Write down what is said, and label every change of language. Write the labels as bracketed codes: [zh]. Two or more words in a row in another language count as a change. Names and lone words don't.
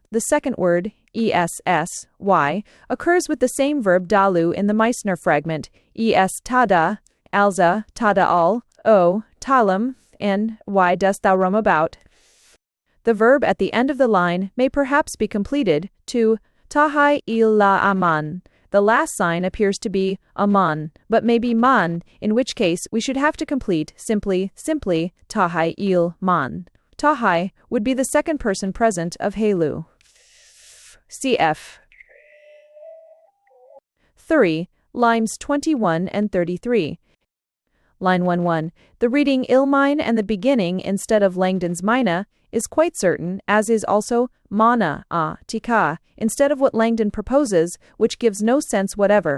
[en] The second word, essy, occurs with the same verb dalu in the Meissner fragment, tada, alza, tada al, o, talam, and why dost thou roam about? The verb at the end of the line may perhaps be completed to tahai illa aman. The last sign appears to be aman, but may be man, in which case we should have to complete simply tahai il man. Tahai would be the second person present of Helu. Cf. 3. Lines 21 and 33. Line 11. The reading ilmine and the beginning instead of Langdon's mina is quite certain, as is also mana tika, instead of what Langdon proposes, which gives no sense whatever.